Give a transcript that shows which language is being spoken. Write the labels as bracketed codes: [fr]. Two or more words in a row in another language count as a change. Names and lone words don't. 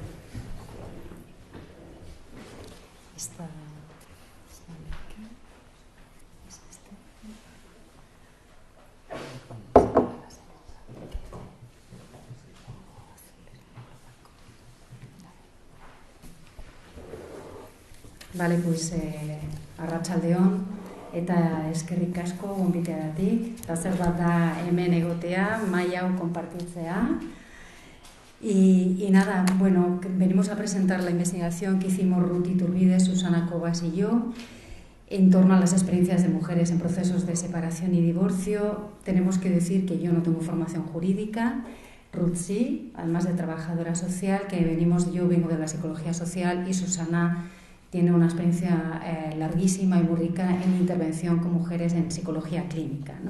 [es] Esta aquí. ¿Es este? Vale, pues arratsaldeon. [eu] Eta eskerrik asko gonbiteagatik, eta zer bat da hemen egotea, mahai hau konpartitzea. [es] Y nada, bueno, venimos a presentar la investigación que hicimos Ruth Iturbide, Susana Cobas y yo en torno a las experiencias de mujeres en procesos de separación y divorcio. Tenemos que decir que yo no tengo formación jurídica, Ruth sí, además de trabajadora social, yo vengo de la psicología social y Susana tiene una experiencia larguísima y muy rica en intervención con mujeres en psicología clínica, ¿no?